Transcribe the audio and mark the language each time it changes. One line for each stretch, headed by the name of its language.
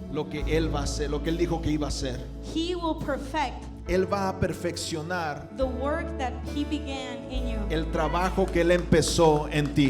Spanish: lo que Él va a hacer, lo que Él dijo que iba a hacer.
English: He will perfect
Spanish: Él va a perfeccionar
English: the work that he began in you.
Spanish: el trabajo que Él empezó en ti.